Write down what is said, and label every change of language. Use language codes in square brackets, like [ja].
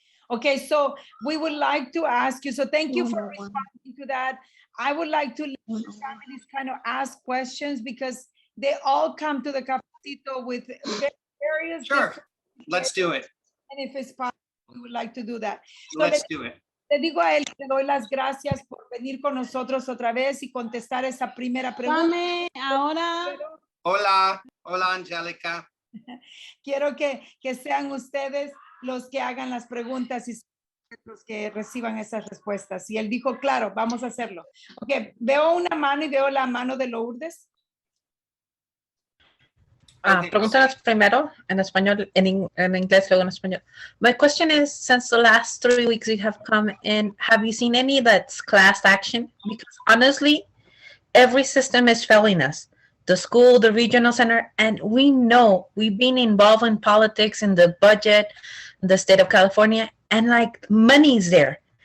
[en] Okay, so we would like to ask you, so thank you for responding to that. I would like to let families kind of ask questions because they all come to the Cafecito with various. Sure, let's do it. And if it's possible, we would like to do that. Let's do it. [es] Le digo a él que doy las gracias por venir con nosotros otra vez y contestar esa primera pregunta. Ahora. Hola, Angélica. Quiero que sean ustedes los que hagan las preguntas y los que reciban esas respuestas. Y él dijo, claro, vamos a hacerlo. Ok, veo una mano y veo la mano de Lourdes. Pregúntanos primero en español, en inglés, luego en español. [en] My question is, since the last 3 weeks you have come in, have you seen any that's class action? Because honestly, every system is failing us. The school, the regional center, and we know we've been involved in politics, in the budget, the state of California, and like money's there.